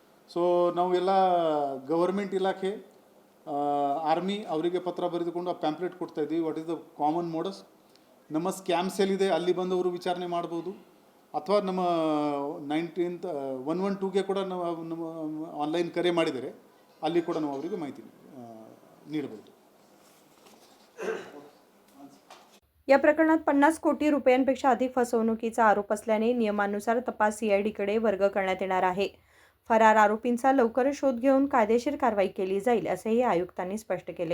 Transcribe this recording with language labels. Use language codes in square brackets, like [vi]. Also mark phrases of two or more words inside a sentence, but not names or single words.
[kn] ಸೊ ನಾವೆಲ್ಲ ಗವರ್ಮೆಂಟ್ ಇಲಾಖೆ ಆರ್ಮಿ ಅವರಿಗೆ ಪತ್ರ ಬರೆದುಕೊಂಡು ಆ ಪ್ಯಾಂಪ್ಲೆಟ್ ಕೊಡ್ತಾ ಇದ್ದೀವಿ. [en] What is the common modus? [kn] ನಮ್ಮ [en] scam cell [kn] ಇದೆ, ಅಲ್ಲಿ ಬಂದವರು ವಿಚಾರಣೆ ಮಾಡ್ಬೋದು. ಅಥವಾ ನಮ್ಮ 112ಗೆ ಕೂಡ ನಾವು ನಮ್ಮ ಆನ್ಲೈನ್ ಕರೆ ಮಾಡಿದರೆ ಅಲ್ಲಿ ಕೂಡ ನಾವು ಅವರಿಗೆ माहिती ನೀಡಬಹುದು. [mr] या प्रकरणात 50 कोटी रुपयांपेक्षा अधिक फसवणुकीचा आरोप असल्याने नियमानुसार तपास CIDकडे वर्ग करण्यात येणार आहे. फरार आरोपींचा लवकरच शोध घेऊन कायदेशीर कारवाई केली जाईल असेही आयुक्तांनी स्पष्ट केले.